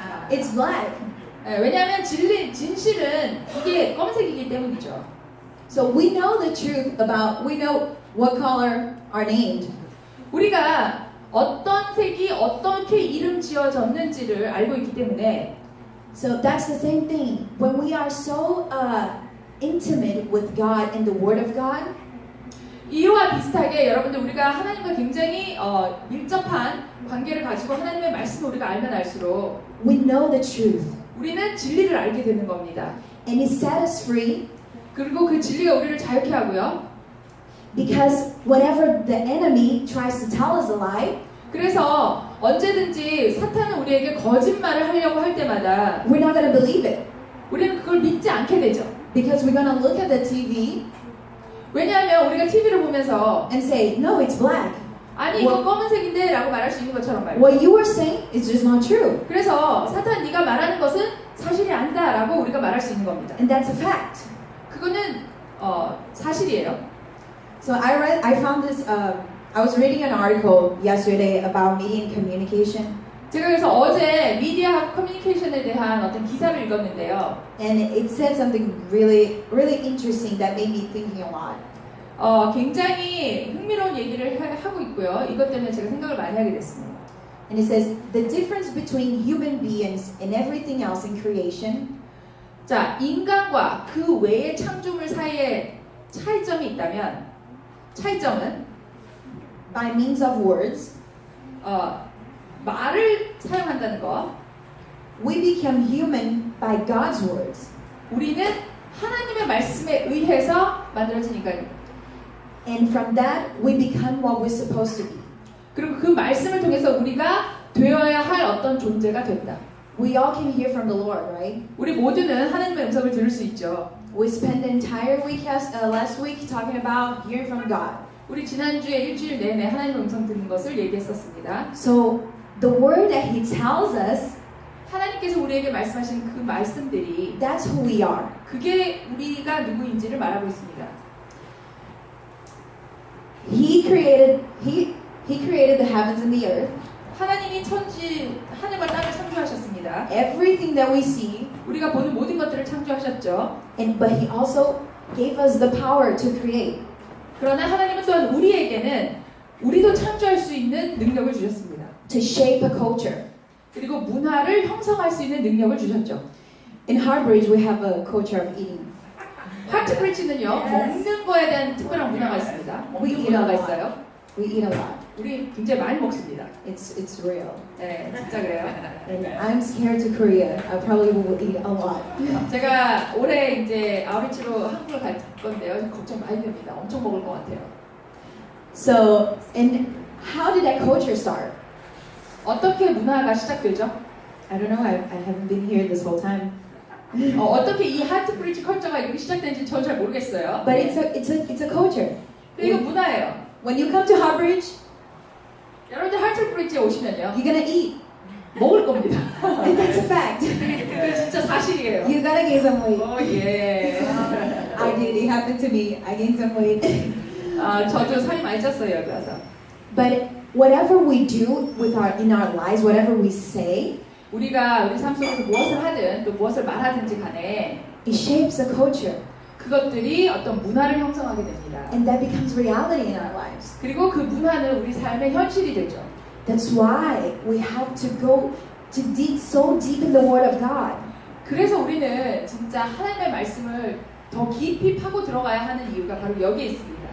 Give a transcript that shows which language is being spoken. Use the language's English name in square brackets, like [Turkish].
[English] It's black. [Korean] 왜냐하면 진실은 이게 검은색이기 때문이죠. [English] So we know the truth we know what color are named. [Korean] 우리가 어떤 색이 어떻게 이름 지어졌는지를 알고 있기 때문에 [English] So that's the same thing. When we are so intimate with God and the Word of God, [Korean] 이와 비슷하게 여러분들 우리가 하나님과 굉장히 밀접한 관계를 가지고 하나님의 말씀을 우리가 알면 알수록 [English] we know the truth. [Korean] 우리는 진리를 알게 되는 겁니다. [English] And it set us free [Korean] 그리고 그 진리가 우리를 자유케 하고요. [English] because whenever the enemy tries to tell us a lie, [Korean] 그래서 언제든지 사탄은 우리에게 거짓말을 하려고 할 때마다 [English] we're not going to believe it [Korean] 우리는 그걸 믿지 않게 되죠. [English] because we're going to look at the TV [Korean] 왜냐하면 우리가 TV를 보면서 [English] and say, no, it's black. [Korean] 아니 이거 검은색인데 라고 말할 수 있는 것처럼 말이죠. [English] What you were saying is just not true. [Korean] 그래서 사탄 네가 말하는 것은 사실이 아니다 라고 우리가 말할 수 있는 겁니다. [English] And that's a fact. [Korean] 그거는 사실이에요. [English] So I found this, I was reading an article yesterday about media and communication. [Korean] 제가 그래서 어제 미디어하고 커뮤니케이션에 대한 어떤 기사를 읽었는데요. [English] And it said something really, really interesting that made me thinking a lot. [Korean] 굉장히 흥미로운 얘기를 하고 있고요. 이것 때문에 제가 생각을 많이 하게 됐습니다. [English] And it says, the difference between human beings and everything else in creation [Korean] 자, 인간과 그 외의 창조물 사이에 차이점이 있다면 차이점은 [English] by means of words, [Korean] 말을 사용한다는 거. [English] we become human by God's words. [Korean] 우리는 하나님의 말씀에 의해서 만들어진 인간입니다. [English] And from that, we become what we're supposed to be. [Korean] 그리고 그 말씀을 통해서 우리가 되어야 할 어떤 존재가 된다. [English] We all can hear from the Lord, right? [Korean] 우리 모두는 하나님의 음성을 들을 수 있죠. [English] We spent the entire week last week talking about hearing from God. [Korean] 우리 지난주에 일주일 내내 하나님의 음성 듣는 것을 얘기했었습니다. [English] So the word that He tells us, [Korean] 하나님께서 우리에게 말씀하신 그 말씀들이 [English] that's who we are. [Korean] 그게 우리가 누구인지를 말하고 있습니다. [English] He created the heavens and the earth. [Korean] 하나님이 하늘과 땅을 창조하셨습니다. [English] Everything that we see, [Korean] 우리가 보는 모든 것들을 창조하셨죠. [English] but He also gave us the power to create. [Korean] 그러나 하나님은 또한 우리에게는 우리도 창조할 수 있는 능력을 주셨습니다. [English] To shape a culture. [Korean] 그리고 문화를 형성할 수 있는 능력을 주셨죠. [English] In Heartbridge, we have a culture of eating. [Korean] 하트브리지는요, 먹는 거에 대한 특별한 문화가 있습니다. 먹는 문화가 있어요. [English] We eat a lot. [Korean] 우리 굉장히 많이 먹습니다. [English] It's real. [Korean] 네, 진짜 그래요. [English] And I'm scared to Korea. I probably will eat a lot. [Korean] 제가 올해 이제 아우리치로 한국을 갈 건데요. 걱정 많이 됩니다. 엄청 먹을 것 같아요. [English] So, and how did that culture start? [Korean] 어떻게 문화가 시작되죠? [English] I don't know. I haven't been here this whole time. [Korean] 어떻게 이 하트브리지 컬처가 이렇게 시작된지 저는 잘 모르겠어요. [English] But it's a culture. [Korean] 이거 문화예요. [English] When you come to Heartbridge, [Korean] 여러분들 하트브리지에 오시면요, [English] you're gonna eat. [Korean] 먹을 겁니다. [English] And that's a fact. [Korean] 그게 진짜 사실이에요. [English] You gotta gain some weight. [Korean] 예. [English] I did. It happened to me. I gained some weight. [Korean] 저도 살이 많이 쪘어요, 여기 와서. [English] But whatever we do in our lives, whatever we say, [Korean] 우리가 우리 삶 속에서 무엇을 하든 또 무엇을 말하든지 간에 [English] it shapes a culture. [Korean] 그것들이 어떤 문화를 형성하게 됩니다. [English] And that becomes reality in our lives. [Korean] 그리고 그 문화는 우리 삶의 현실이 되죠. [English] That's why we have to go to dig so deep in the Word of God. [Korean] 그래서 우리는 진짜 하나님의 말씀을 더 깊이 파고 들어가야 하는 이유가 바로 여기에 있습니다.